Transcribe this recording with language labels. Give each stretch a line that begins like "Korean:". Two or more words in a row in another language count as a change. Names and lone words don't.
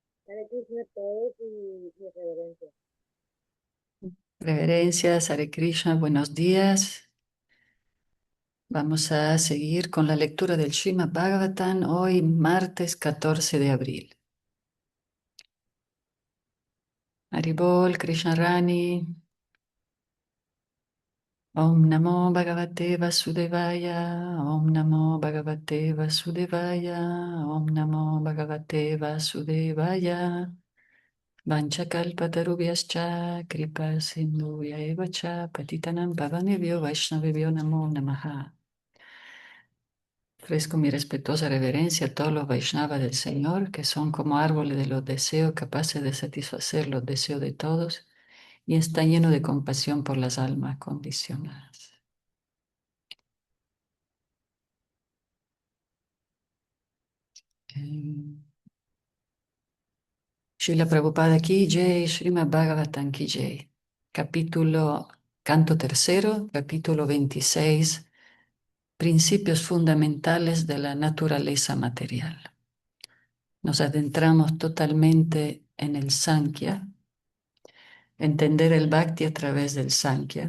Spanish: Hare Krishna a todos y mi reverencia. Reverencias, Hare Krishna, buenos días. Vamos a seguir con la lectura del Srimad Bhagavatam hoy, martes 14 de abril.
Sanskrit: हरिबोल, कृष्ण रानी, ॐ नमो भगवते वासुदेवाय, ॐ नमो भगवते वासुदेवाय, ॐ नमो भगवते वासुदेवाय. वाञ्छाकल्पतरुभ्यश्च, कृपा सिन्धुय एवच, पतितानाम् पावनेभ्यो वैष्णवेभ्यो नमो नमः.
Spanish: Ofrezco mi respetuosa reverencia a todos los Vaishnavas del Señor, que son como árboles de los deseos capaces de satisfacer los deseos de todos y está lleno de compasión por las almas condicionadas.
Hindi: एह, श्रील प्रभुपाद की जय, श्रीमद् भागवतम् की जय.
Spanish: Capítulo, canto tercero, capítulo 26, principios fundamentales de la naturaleza material. Nos adentramos totalmente en el Sankhya, entender el Bhakti a través del Sankhya.